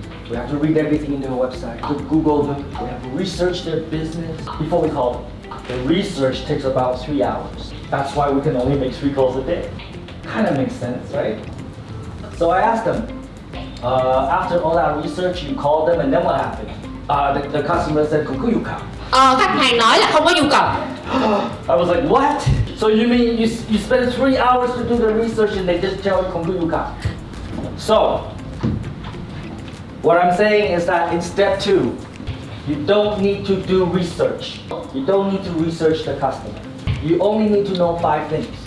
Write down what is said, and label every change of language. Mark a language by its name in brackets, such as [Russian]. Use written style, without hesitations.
[English] We have to read everything in their website, to Google them. We have to research their business before we call them. The research takes about 3 hours. That's why we can only make 3 calls a day. Kind of makes sense, right? So I asked them, after all that research, you called them and then what happened? The customer said, [Vietnamese] không có nhu cầu. Khách hàng nói là không có nhu cầu. [English] I was like, what? So you mean you spend 3 hours to do the research and they just tell you [Vietnamese] không có nhu cầu? [English] So, what I'm saying is that in step 2, you don't need to do research. You don't need to research the customer. You only need to know 5 things.